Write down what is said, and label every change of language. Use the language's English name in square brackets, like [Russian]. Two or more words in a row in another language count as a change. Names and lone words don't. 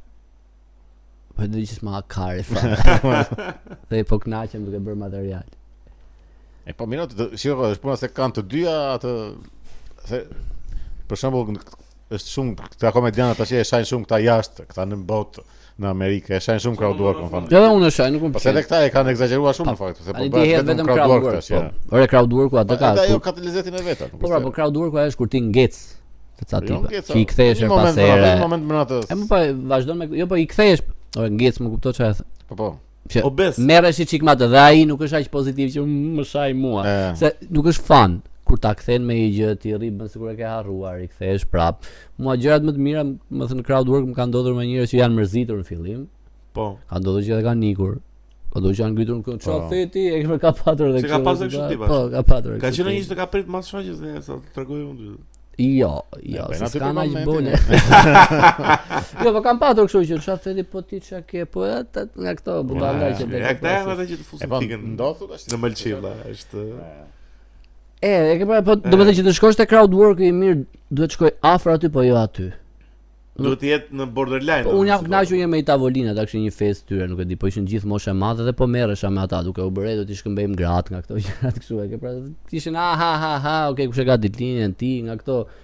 [Albanian] Po dhe që s'ma kare fare. Dhe po knaqem duke bërë material. Po mirë, shiko, është puna se kanë të dyja atë se për shembull është shumë këta komedianët tash e shajnë shumë këta jashtë, këta në botë në Amerikë, e shajnë shumë [English] crowd work, [Albanian] më thënë. Edhe unë e shaj, nuk më pëlqen. Po se edhe këta e kanë egzageruar shumë në fakt, se po bëhet vetëm [English] crowd work [Albanian] tash. Ore [English] crowd worku [Albanian] atë ka. Ajo ka të lezetin e vet. Po [English] crowd worku [Albanian] është kur ti ngec të ca tipa. Që i kthehesh pas here. Në moment më atë. E më po vazhdon me jo po i kthehesh. Ore ngec më kuptoj çfarë. Po. Obes. Merresh çik më atë dhe ai nuk është aq pozitiv që më shaj mua. Se nuk është fan. Kur ta kthen me një gjë ti rri bën sikur e ke harruar, i kthehesh prap. Mua gjërat më të mira, më thënë [English] crowd work [Albanian] më kanë ndodhur me njerëz që janë mërzitur në fillim. Po. Ka ndodhur që edhe kanë ikur. Ka ndodhur që janë ngritur në kënd. Çfarë the ti? E ke ka patur edhe kështu. Se ka pasur kështu tipa. Po, ka patur. Ka qenë një që ka prit mas shaqës se sa tregoj unë. Jo, s'ka aq bone. Jo, po kam patur kështu që çfarë the ti po ti çka ke, po nga këto budalla që ja këta janë ata që të fusin fikën. Ndodhur tash në Malçilla, është e ke pra, po domethënë që të shkosh te crowd work i mirë, duhet të shkoj afër aty po jo aty. Duhet të jetë në borderline. Unë jam kënaqur një me tavolinë, ata kishin një festë tyre, nuk e di, po ishin gjithë moshë e madhe dhe po merresha me ata duke u bërë do t'i shkëmbejmë gratë nga këto gjërat kështu, e ke pra, ishin okay, kush e ka ditëlindjen ti nga këto.